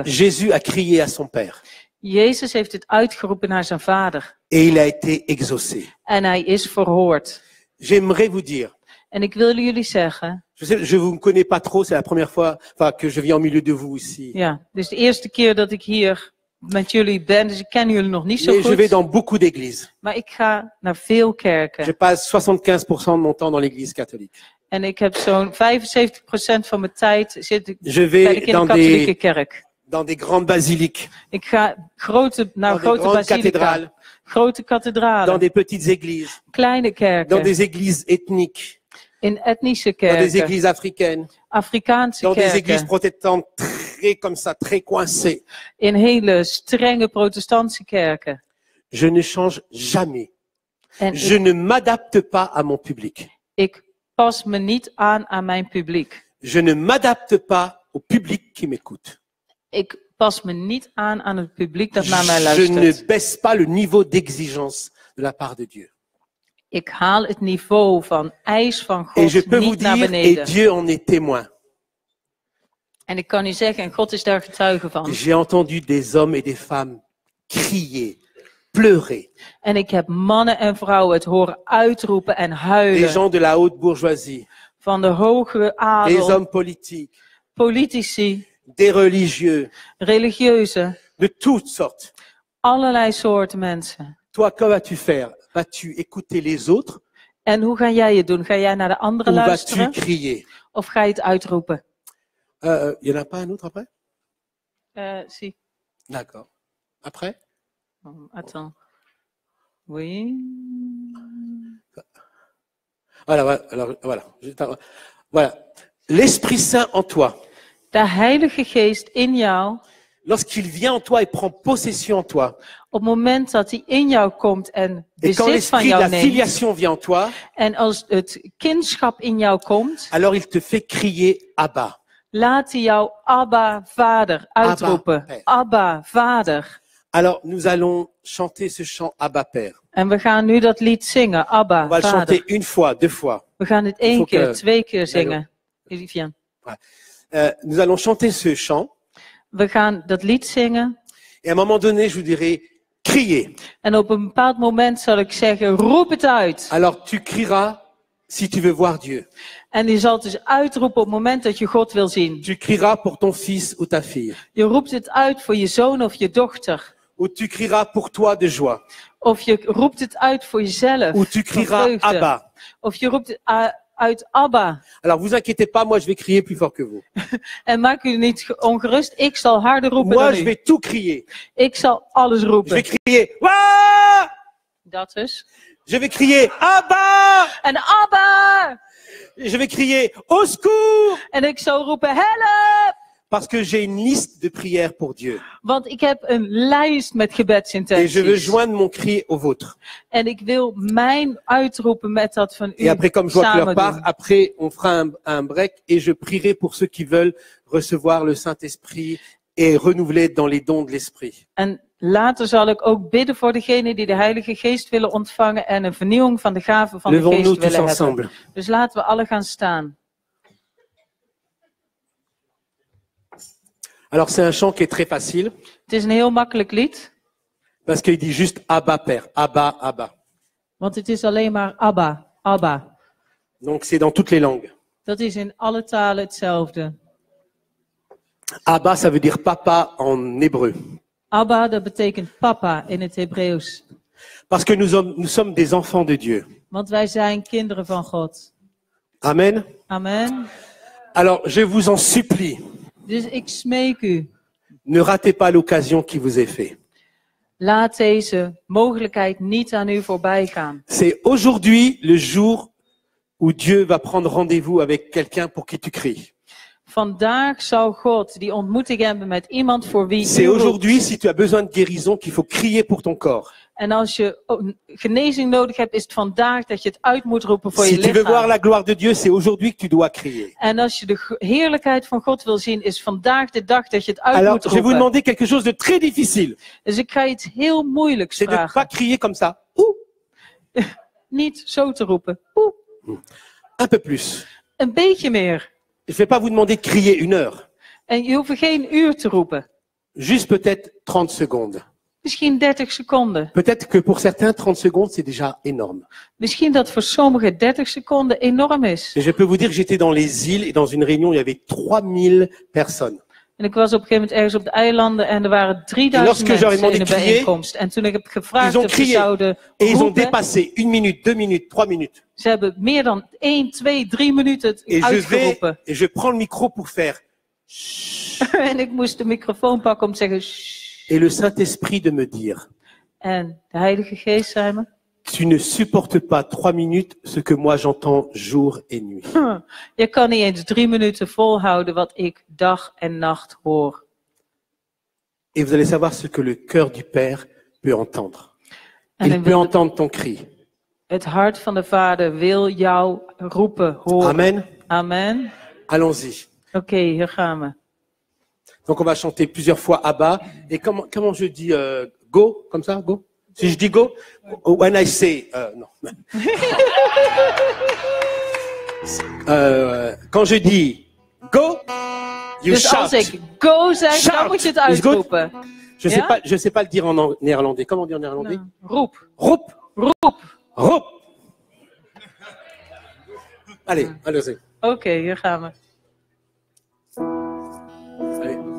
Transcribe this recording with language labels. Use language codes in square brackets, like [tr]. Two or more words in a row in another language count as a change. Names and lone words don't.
[fr] Jésus a crié à son Père [nl] Jezus heeft het uitgeroepen naar zijn Vader. [fr] et il a été exaucé. [nl] En hij is verhoord. [fr] J'aimerais vous dire, [nl] En ik wil jullie zeggen, [fr] je vous connais pas trop, c'est la première fois que je viens au milieu de vous ici. [nl] ja, dit is de eerste keer dat ik hier met jullie ben, dus ik ken jullie nog niet zo [fr] Mais je vais [nl] goed. [fr] dans beaucoup d'églises. [nl] Maar ik ga naar veel [fr] Je [nl] kerken. [fr] passe 75% de mon temps dans l'église catholique. [nl] En ik heb zo'n 75% van mijn tijd zit ik [fr] Je [nl] ben ik [fr] vais [nl] in de [fr] dans [nl] katholieke [fr] des, [nl] kerk. [fr] dans des grandes basiliques, [nl] Ik ga naar [fr] dans des [nl] grote [fr] grandes [nl] basilica, [fr] cathédrales, [nl] grote [fr] dans [nl] kathedralen, [fr] des petites églises, [nl] kleine [fr] dans [nl] kerken, [fr] des églises ethniques, [nl] in etnische [fr] dans des [nl] kerken, [fr] églises africaines, [nl] Afrikaanse [fr] dans des églises [nl] kerken, [fr] protestantes très comme ça, très coincées. [nl] in hele strenge protestantse kerken. [fr] Je ne change jamais. [nl] En [fr] Je ne m'adapte pas à mon public. [nl] ik pas me niet aan mijn publiek. [fr] Je ne m'adapte pas au public qui m'écoute. [nl] Ik pas me niet aan het publiek dat naar mij [fr] Je ne [nl] luistert. [fr] baisse pas le niveau d'exigence de la part de Dieu. [nl] Ik haal het niveau van eis van [fr] Et je [nl] God [fr] peux vous [nl] niet naar [fr] dire, et [nl] beneden. [fr] Dieu en est témoin. [nl] En ik kan u zeggen, en God is daar getuige van. [fr] J'ai entendu des hommes et des femmes crier, pleurer. [nl] En ik heb mannen en vrouwen het horen uitroepen en [fr] Des [nl] huilen. [fr] gens de la haute bourgeoisie, [nl] Van de hoge [fr] des [nl] adel, [fr] hommes politiques, [nl] politici, [fr] des religieux, [nl] religieuzen, [fr] de toutes sortes. [nl] allerlei soorten mensen. [fr] Toi, que vas-tu faire? Vas-tu écouter les autres [nl] En hoe ga jij het doen? Ga jij naar de anderen [fr] ou vas-tu [nl] luisteren? [fr] crier? [nl] Of ga je het uitroepen? [fr] Il y en a pas un autre après? [nl] Zie. [fr] D'accord. Après? Attends. Oui. Voilà, voilà. Alors, voilà. Voilà. L'Esprit Saint en toi, [nl] De Heilige Geest in jou, [fr] lorsqu'il vient en toi et prend possession en toi, [nl] op het moment dat hij in jou komt en [fr] et quand [nl] bezit van [fr] l'esprit de [nl] jou [fr] la [nl] neemt, [fr] filiation vient en toi, [nl] en als het kindschap in jou komt, [fr] alors il te fait crier Abba. [nl] laat hij jou Abba, Vader uitroepen. [fr] Père. [nl] Abba, Vader. [fr] Alors, nous allons chanter ce chant Abba Père. [nl] En we gaan nu dat lied zingen, Abba, [fr] On va le [nl] Vader. [fr] chanter une fois, deux fois. [nl] We gaan het [fr] Il [nl] één [fr] faut [nl] keer, [fr] que- [nl] 2 keer zingen. Vivian. [fr] Nous allons chanter ce chant. [nl] We gaan dat lied zingen. [fr] Et à un moment donné, je vous dirai, criez. [nl] En op een bepaald moment zal ik zeggen, roep het uit. [fr] Alors, tu crieras si tu veux voir Dieu. [nl] En je zal het dus uitroepen op het moment dat je God wil zien. [fr] Tu crieras pour ton fils ou ta fille. [nl] Je roept het uit voor je zoon of je dochter. [fr] ou tu crieras pour toi de joie, [nl] Of je roept het uit voor jezelf. [fr] ou tu [nl] van [fr] crieras [nl] vreugde. [fr] Abba. [nl] Of je roept het uit Abba. [fr] Alors vous inquiétez pas, moi je vais crier plus fort que vous. [nl] En maak u niet ongerust. Ik zal harder roepen [fr] Moi [nl] dan [fr] je [nl] u. [fr] vais tout crier. [nl] Ik zal alles [fr] Je [nl] roepen. [fr] vais crier Wouah! [nl] Dat dus. [fr] Je vais crier Abba! [nl] En Abba! [fr] Je vais crier au secours! [nl] En ik zal roepen help! [fr] Parce que j'ai une liste de prières pour Dieu. [nl] Want ik heb een lijst met [fr] Et je veux [nl] gebedsintenties. [fr] joindre mon cri au vôtre. [nl] En ik wil mijn uitroepen met dat van [fr] Et [nl] u [fr] après, comme je vois que [nl] samen [fr] l'heure part, [nl] doen. [fr] après, on fera un break et je prierai pour ceux qui veulent recevoir le Saint-Esprit et renouveler dans les dons de l'Esprit. [nl] En later zal ik ook bidden voor degenen die de Heilige Geest willen ontvangen en een vernieuwing van de gaven van de [fr] Levons-nous [nl] Geest [fr] tous [nl] willen [fr] ensemble. [nl] hebben. Dus laten we alle gaan staan. [fr] Alors, c'est un chant qui est très facile [nl] Het is een heel makkelijk lied, [fr] parce qu'il dit juste Abba Père, Abba, Abba. [nl] want het is alleen maar Abba, Abba. [fr] Donc, c'est dans toutes les langues. [nl] Dat is in alle talen hetzelfde. [fr] Abba, ça veut dire papa en hébreu. [nl] Abba, dat betekent papa in het Hebreeuws. [fr] Parce que nous sommes des enfants de Dieu. [nl] Want wij zijn kinderen van God. [fr] Amen. [nl] Amen. [fr] Alors, je vous en supplie, [nl] Dus ik smeek u, [fr] ne ratez pas l'occasion qui vous est faite. [nl] laat deze mogelijkheid niet aan u voorbij gaan. [fr] C'est aujourd'hui le jour où Dieu va prendre rendez-vous avec quelqu'un pour qui tu cries. [nl] Vandaag zou God die ontmoeting hebben met iemand voor wie [fr] C'est [nl] u roept. [fr] aujourd'hui, si tu as besoin de guérison, qu'il faut crier pour ton corps. [nl] En als je genezing nodig hebt, is het vandaag dat je het uit moet roepen voor [fr] Si [nl] je [fr] tu veux voir [nl] lichaam. [fr] la gloire de Dieu, c'est aujourd'hui que tu dois crier. [nl] En als je de heerlijkheid van God wil zien, is vandaag de dag dat je het uit [fr] Alors, [nl] moet [fr] je vais vous [nl] roepen. [fr] demander quelque chose de très difficile. [nl] Dus ik ga je iets heel moeilijks [fr] C'est de ne pas [nl] vragen. [fr] crier comme ça. Ouh, [nl] Niet zo te roepen. Oeh, [fr] un peu plus. [nl] een beetje meer. [fr] Je ne vais pas vous demander de crier 1 heure. [nl] En je hoeft geen uur te roepen. [fr] Juste peut-être 30 secondes. [nl] Misschien 30 seconden. [fr] Peut-être que pour certains, 30 secondes, c'est déjà énorme. [nl] Misschien dat voor sommigen 30 seconden enorm is. [fr] Et je peux vous dire que j'étais dans les îles et dans une réunion, il y avait 3000 personnes. [nl] En ik was op een gegeven moment ergens op de eilanden en er waren 3000 [fr] lorsque j'aurais [nl] mensen in de [fr] demandé crier, [nl] bijeenkomst. En toen ik heb gevraagd [fr] ils ont [nl] of ze [fr] crié. [nl] zouden [fr] Et ils ont [nl] roepen, [fr] dépassé 1 minute, 2 minutes, 3 minutes. [nl] ze hebben meer dan 1, 2, 3 minuten het [fr] Et [nl] uitgeroepen. [fr] je prends le micro pour faire. [nl] En ik moest de microfoon pakken om te zeggen, "Shh." [fr] Et le Saint-Esprit de me dire, [nl] En de Heilige Geest zei me, [fr] tu ne supportes pas 3 minutes ce que moi j'entends jour et nuit. [nl] je kan niet eens 3 minuten volhouden wat ik dag en nacht hoor. [fr] Et vous allez savoir ce que le cœur du Père peut entendre. [nl] En [fr] Il [nl] dan [fr] peut [nl] wil [fr] entendre ton cri. [nl] het hart van de Vader wil jou roepen, horen. [fr] Amen. [nl] Amen. [fr] Allons-y. [nl] Oké, hier gaan we. [fr] Donc on va chanter plusieurs fois Abba. Et comment je dis go, comme ça, go? Si je dis go, [en] when I say, [fr] non. Quand je dis go, you [nl] Dus als [en] shout. [nl] ik go zeg, dan [en] Shout. [nl] moet je het [en] Is good? [nl] uitroepen. [fr] Je sais pas le dire en néerlandais. Comment on dit en néerlandais? [nl] Nou, roep, Roep, roep. roep. [fr] Allez, allez-y. [nl] Oké, hier gaan we. [fr] Allez.